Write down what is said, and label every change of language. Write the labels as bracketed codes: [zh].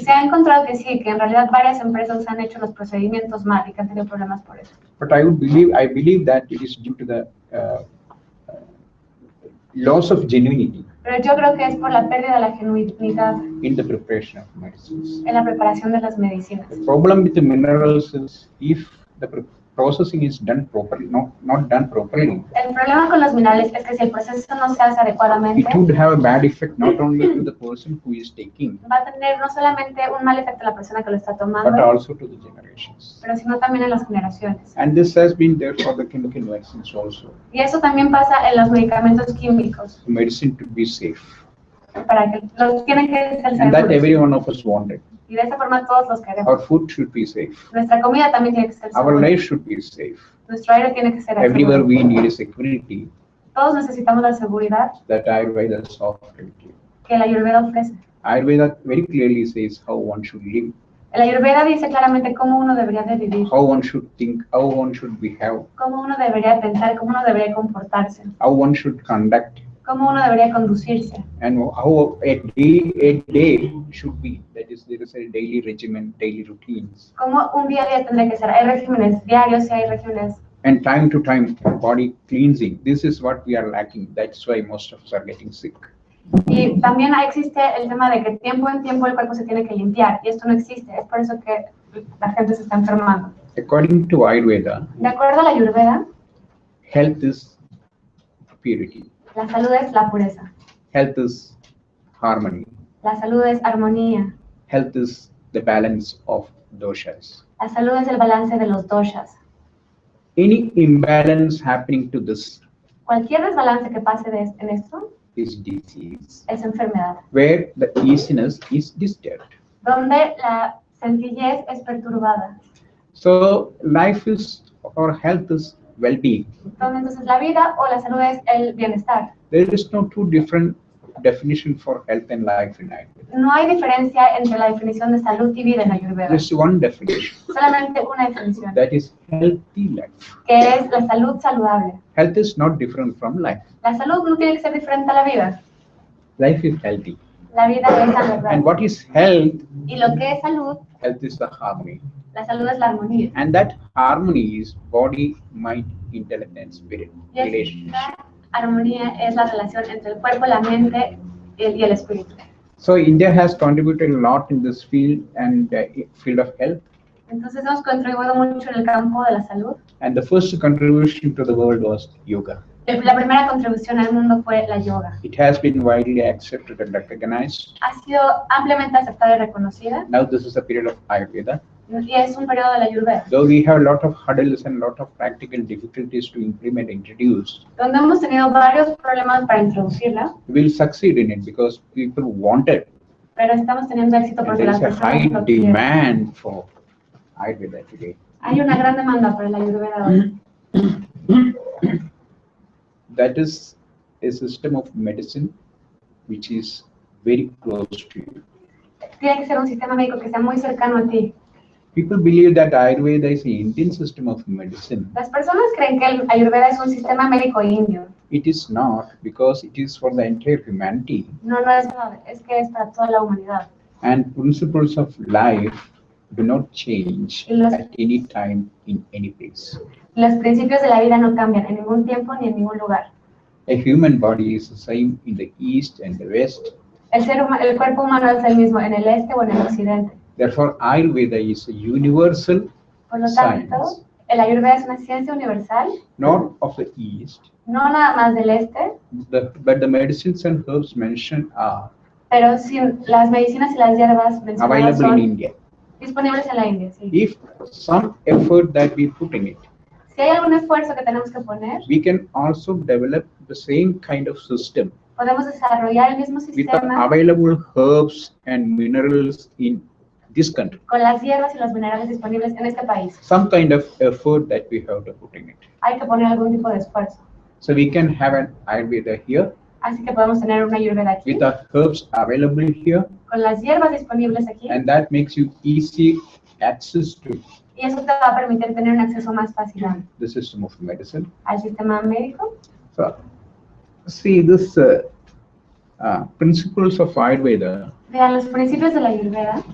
[es] se ha encontrado que sí, que en realidad varias empresas han hecho los procedimientos mal y que han tenido problemas por eso. [en] But I believe that it is due to the loss of genuinity [es] Pero yo creo que es por la pérdida de la genuinidad [en] in the preparation of medicines. [es] en la preparación de las medicinas. [en] The problem with the minerals is if the processing is done properly, not done properly, [es] El problema con los minerales es que si el proceso no se hace adecuadamente, [en] it would have a bad effect not only to the person who is taking, [es] va a tener no solamente un mal efecto a la persona que lo está [en] but [es] tomando, [en] also to the generations. [es] pero sino también en las generaciones. [en] And this has been there for the chemical medicines also. [es] Y eso también pasa en los medicamentos químicos, [en] The medicine to be safe. [es] para que los tienen que ser [en] And that [es] seguros. [en] every one of us wanted. [es] Y de esa forma todos los queremos. [en] Our food should be safe. [es] Nuestra comida también tiene que ser [en] Our [es] segura. [en] life should be safe. [es] Nuestro aire tiene que ser [en] Everywhere [es] seguro. [en] we need a security [es] Todos necesitamos la seguridad [en] that Ayurveda offers. [es] que la Ayurveda ofrece. [en] Ayurveda very clearly says how one should live, [es] La Ayurveda dice claramente cómo uno debería de vivir, [en] how one should think, how one should behave, [es] cómo uno debería pensar, cómo uno debería comportarse, [en] how one should conduct [es] cómo uno debería conducirse. [en] and how a day should be. That is, there is a daily regimen, daily routines, [es] Cómo un día a día tendría que ser. Hay regímenes diarios y hay regímenes. [en] and time to time body cleansing. This is what we are lacking. That's why most of us are getting sick. [es] Y también existe el tema de que tiempo en tiempo el cuerpo se tiene que limpiar. Y esto no existe. Es por eso que la gente se está enfermando. [en] According to Ayurveda, [es] De acuerdo a la Ayurveda, [en] health is purity, [es] la salud es la pureza. [en] health is harmony, [es] La salud es armonía. [en] health is the balance of doshas. [es] La salud es el balance de los doshas. [en] Any imbalance happening to this [es] Cualquier desbalance que pase en esto [en] is disease, [es] es enfermedad. [en] where the easiness is disturbed. [es] Donde la sencillez es perturbada. [en] So life is, or health is well-being. [es] Donde entonces la vida o la salud es el bienestar. [en] There is no two different definition for health and life in Ayurveda. [es] No hay diferencia entre la definición de salud y vida en Ayurveda. [en] There's one definition, [es] Solamente una definición, [en] that is healthy life. [es] que es la salud saludable. [en] Health is not different from life. [es] La salud no tiene que ser diferente a la vida. [en] Life is healthy. [es] La vida es la verdad. [en] And what is health? [es] Y lo que es salud, [en] Health is the harmony. [es] la salud es la armonía. [en] And that harmony is body, mind, intellect, and spirit [es] Y [en] relationship. [es] esta armonía es la relación entre el cuerpo, la mente y el espíritu. [en] So India has contributed a lot in this field and field of health. [es] Entonces hemos contribuido mucho en el campo de la salud. [en] And the first contribution to the world was yoga. [es] La primera contribución al mundo fue la yoga. [en] It has been widely accepted and recognized. [es] Ha sido ampliamente aceptada y reconocida [en] Now this is a period of Ayurveda. [es] y es un periodo de la Ayurveda, [en] Though we have a lot of hurdles and a lot of practical difficulties to implement, introduce, [es] donde hemos tenido varios problemas para introducirla, [en] we will succeed in it because people want it. [es] pero estamos teniendo éxito [en] And [es] porque [en] there [es] las [en] is a [es] personas [en] high [es] lo quieren. [en] demand for Ayurveda today. [es] Hay una gran demanda por la Ayurveda hoy. [en] That is a system of medicine which is very close to you. [es] Tiene que ser un sistema médico que sea muy cercano a ti. [en] People believe that Ayurveda is an Indian system of medicine. [es] Las personas creen que el Ayurveda es un sistema médico indio. [en] It is not, because it is for the entire humanity. [es] No, no es verdad, es que es para toda la humanidad. [en] And principles of life do not change [es] Y los- [en] at any time in any place. [es] Los principios de la vida no cambian en ningún tiempo ni en ningún lugar. [en] A human body is the same in the east and the west. [es] El cuerpo humano es el mismo en el este o en el occidente. [en] Therefore, Ayurveda is a universal [es] Por lo tanto, [en] science, [es] el Ayurveda es una ciencia universal, [en] not of the east, [es] no nada más del este, [en] but the medicines and herbs mentioned are [es] pero sin las medicinas y las hierbas mencionadas [en] available in [es] son [en] India. [es] disponibles en la India. Sí. [en] If some effort that we put in it, [es] Si hay algún esfuerzo que tenemos que poner, [en] we can also develop the same kind of system [es] podemos desarrollar el mismo [en] with the [es] sistema [en] available herbs and minerals in this country. [es] con las hierbas y los minerales disponibles en este país. [en] Some kind of effort that we have to put in it. [es] Hay que poner algún tipo de esfuerzo. [en] So we can have an Ayurveda here [es] Así que podemos tener una Ayurveda aquí, [en] with the herbs available here, [es] con las hierbas disponibles aquí, [en] and that makes you easy access to [es] y eso te va a permitir tener un acceso más fácil [en] the system of medicine. [es] al sistema médico. [en] So see this principles of Ayurveda [es] Vean, los principios de la Ayurveda